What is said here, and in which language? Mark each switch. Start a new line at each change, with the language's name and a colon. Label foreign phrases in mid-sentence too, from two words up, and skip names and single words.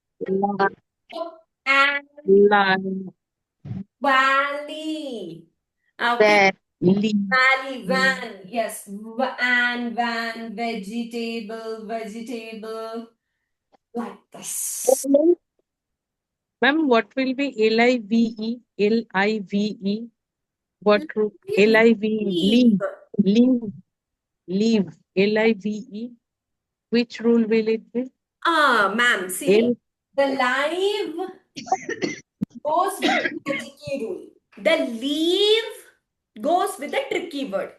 English: And valley. Okay. Valley, van. Yes. Van, vegetable. Like this. Ma'am, what will be L-I-V-E? L-I-V-E? What root? L-I-V-E. Leave. L-I-V-E. Which rule will it be? Ma'am, see, the live goes with the tricky rule. The leave goes with the tricky word.